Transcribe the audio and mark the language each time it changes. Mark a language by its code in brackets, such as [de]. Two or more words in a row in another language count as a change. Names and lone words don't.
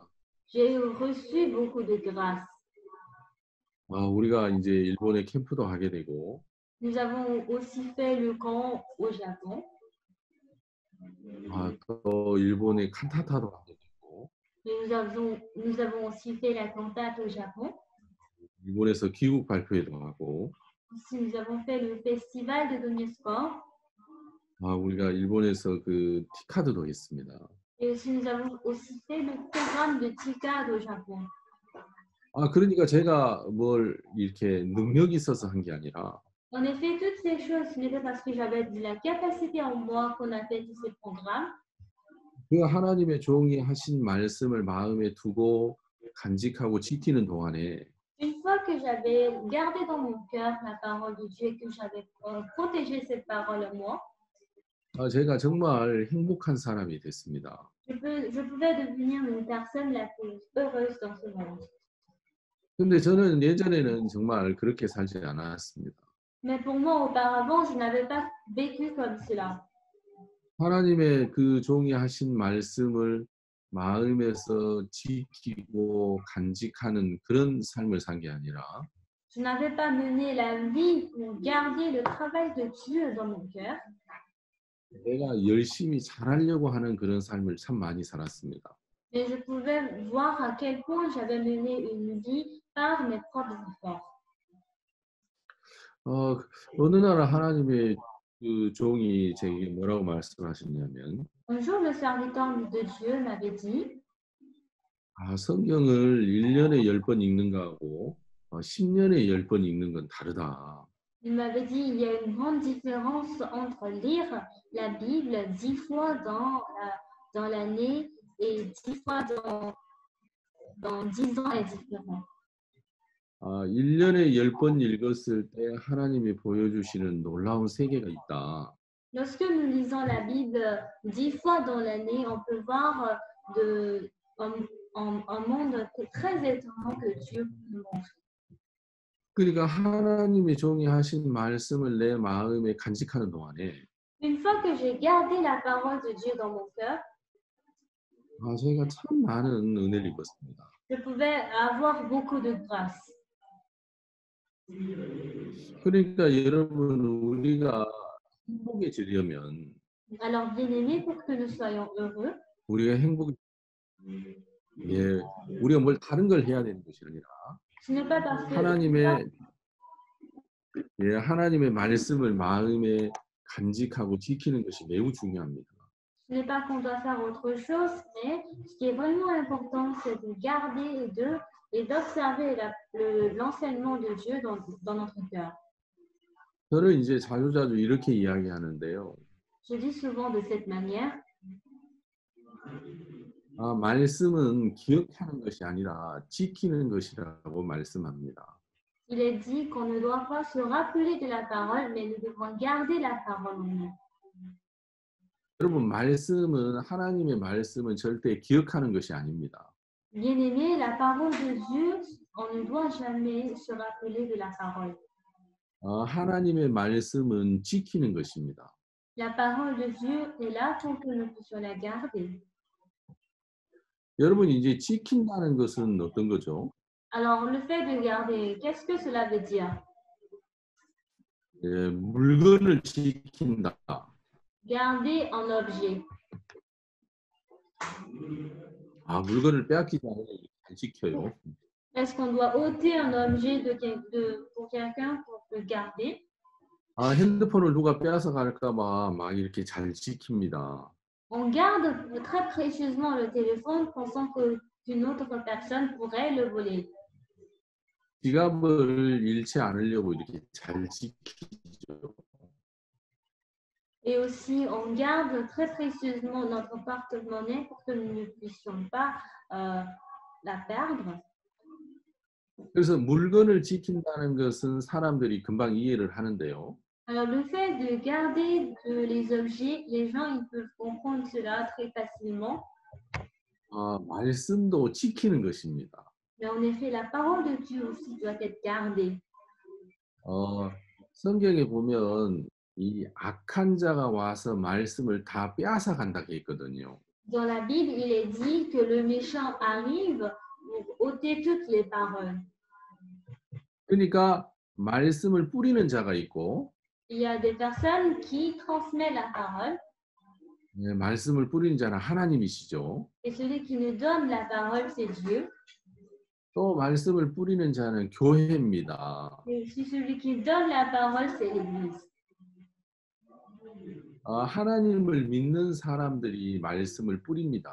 [fr] j'ai reçu beaucoup de grâce. [ko] 우리가 이제 일본에 캠프도 하게 되고, [fr] Nous avons aussi fait le camp au Japon. [ko] 또 일본에 칸타타도 하게 되고, [fr] Nous avons aussi fait la cantate au Japon. [ko] 일본에서 기국 발표회도 하고, [fr] Aussi, nous avons fait le festival de Donetsk. [ko] 우리가 일본에서 그 티카드도 했습니다. [fr] Et aussi, nous avons aussi fait le programme de TICAD au Japon. [ko] 그러니까 제가 뭘 이렇게 능력이 있어서 한 게 아니라 [fr] En effet, toutes ces choses, ce n'était parce que j'avais de la capacité en moi qu'on a fait tous ces programmes. [ko] 그 하나님의 종이 하신 말씀을 마음에 두고 간직하고 지키는 동안에 [fr] Une fois que j'avais gardé dans mon cœur la parole de Dieu et que j'avais protégé cette parole en moi, [ko] 제가 정말 행복한 사람이 됐습니다. [fr] je pouvais devenir une personne la plus heureuse dans ce monde. [ko] 근데 저는 예전에는 정말 그렇게 살지 않았습니다. [fr] Mais pour moi, auparavant, je n'avais pas vécu comme cela. [ko] 하나님의 그 종이 하신 말씀을 마음에서 지키고 간직하는 그런 삶을 산 게 아니라 [fr] Je n'avais pas mené la vie pour garder le travail de Dieu dans mon cœur, [ko] 내가 열심히 잘하려고 하는 그런 삶을 참 많이 살았습니다. [fr] mais je pouvais voir à quel point j'avais mené une vie par mes propres efforts. [ko] 어느 날 하나님의 그 종이 제게 뭐라고 말씀하셨냐면 [fr] Un jour, le serviteur de Dieu m'avait dit, [ko] 성경을 1년에 10번 읽는 거하고 10년에 10번 읽는 건 다르다. [fr] il m'avait dit, il y a une grande différence entre lire la Bible 10 fois dans l'année et 10 fois dans 10 ans est différent. [ko] 1년에 10번 읽었을 때 하나님이 보여주시는 놀라운 세계가 있다. [fr] Lorsque nous lisons la Bible 10 fois dans l'année, on peut voir un monde très étonnant que Dieu nous montre. [ko] 그러니까 하나님의 종이 하신 말씀을 내 마음에 간직하는 동안에 [fr] Une fois que j'ai gardé la parole de Dieu dans mon cœur, [ko] 제가 참 많은 은혜를 입었습니다. [fr] je pouvais avoir beaucoup de grâce. [ko] 그러니까 여러분 우리가 행복해지려면 [fr] Alors, bien-aimés, pour que nous soyons heureux, [ko] 우리가 우리가 뭘 다른 걸 해야 되는 것이 아니라 [fr] ce n'est pas parce que [ko] 하나님의 말씀을 마음에 간직하고 지키는 것이 매우 중요합니다. [fr] ce n'est pas qu'on doit faire autre chose, mais ce qui est vraiment important, c'est de garder et d'observer l'enseignement de Dieu dans notre cœur. [ko] 저는 이제 자주자주 이렇게 이야기하는데요. [fr] Je dis souvent de cette manière, [ko] 말씀은 기억하는 것이 아니라 지키는 것이라고 말씀합니다. [fr] il est dit qu'on ne doit pas se rappeler de la parole, mais nous devons garder la parole en nous. [ko] 여러분 하나님의 말씀은 절대 기억하는 것이 아닙니다. [fr] Bien-aimés, la parole de Dieu, on ne doit jamais se rappeler de la parole. [ko] 하나님의 말씀은 지키는 것입니다. [fr] La parole de Dieu est là pour que nous puissions la garder. [ko] 여러분 이제 지킨다는 것은 어떤 거죠? [fr] Alors, le fait de garder, qu'est-ce que cela veut dire? [ko] 물건을 지킨다. [fr] Garder un objet. [ko] 물건을 빼앗기지 않으면 잘 지켜요. [fr] Est-ce qu'on doit ôter un objet pour quelqu'un pour le garder? [ko] 핸드폰을 누가 빼앗아 갈까 봐 막 이렇게 잘 지킵니다. [fr] On garde très précieusement le téléphone pensant qu'une autre personne pourrait le voler. [ko] 지갑을 잃지 않으려고 이렇게 잘 지키죠. [fr] Et aussi, on garde très précieusement notre porte-monnaie pour que nous ne puissions pas la perdre. [ko] 그래서 물건을 지킨다는 것은 사람들이 금방 이해를 하는데요. [fr] Alors, le fait de garder les objets, les gens ils peuvent comprendre cela très facilement. [ko] 말씀도 지키는 것입니다. [fr] Mais en effet, la parole de Dieu aussi doit être gardée. [ko] 성경에 보면 이 악한 자가 와서 말씀을 다 빼앗아 간다고 했거든요. [fr] Dans la Bible, il est dit que le méchant arrive pour ôter toutes les paroles. [ko] 그러니까 말씀을 뿌리는 자가 있고 [fr] Il y a des personnes qui transmettent la parole [ko] 말씀을 뿌리는 자는 하나님이시죠. [fr] et celui qui nous donne la parole, c'est Dieu. [ko] 또 말씀을 뿌리는 자는 교회입니다. [fr] Et aussi celui qui donne la parole, c'est l'Église. [ko] 하나님을 믿는 사람들이 말씀을 뿌립니다.